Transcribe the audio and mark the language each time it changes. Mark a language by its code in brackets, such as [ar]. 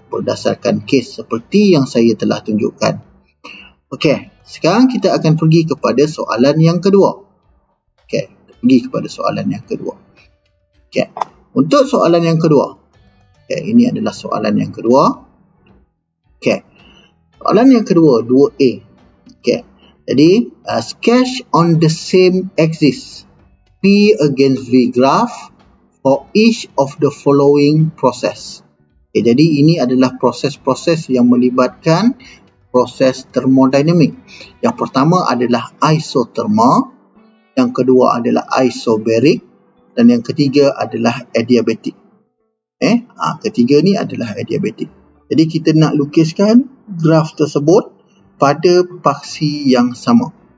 [ms] berdasarkan kes seperti yang saya telah tunjukkan. Okey, sekarang kita akan pergi kepada soalan yang kedua. Okey, pergi kepada soalan yang kedua. Okey, untuk soalan yang kedua. Okey, ini adalah soalan yang kedua. Okey, soalan yang kedua, 2A. Okey, jadi [en] sketch on the same axis P against V graph for each of the following process. [ms] Okay, jadi ini adalah proses-proses yang melibatkan proses termodinamik. Yang pertama adalah isothermal, yang kedua adalah isobaric, dan yang ketiga adalah adiabatic. Ketiga ni adalah adiabatic. Jadi kita nak lukiskan graf tersebut pada paksi yang sama.